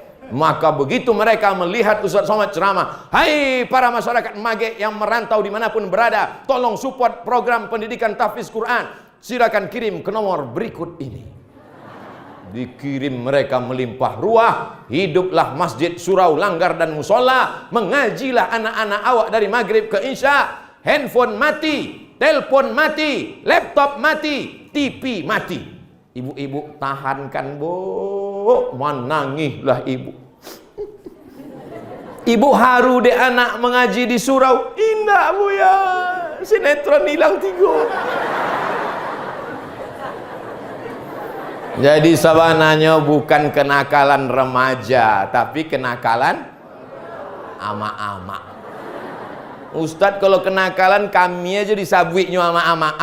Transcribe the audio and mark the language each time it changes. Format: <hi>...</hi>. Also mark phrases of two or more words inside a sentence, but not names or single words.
<id>Maka begitu mereka melihat Ustaz Somad ceramah, hai para masyarakat magek yang merantau dimanapun berada, tolong support program pendidikan tahfiz Quran, silakan kirim ke nomor berikut ini. Dikirim mereka melimpah ruah. Hiduplah masjid, surau, langgar dan musola. Mengajilah anak-anak awak dari maghrib ke isya. Handphone mati, telepon mati, laptop mati, TV mati. Ibu-ibu tahankan bu, menangihlah ibu. Ibu haru dek anak mengaji di surau. Indah bu ya, sinetron hilang 3. Jadi sebenarnya bukan kenakalan remaja, tapi kenakalan ama-ama. Ustadz kalau kenakalan kami aja disabuiknya ama-ama.</id>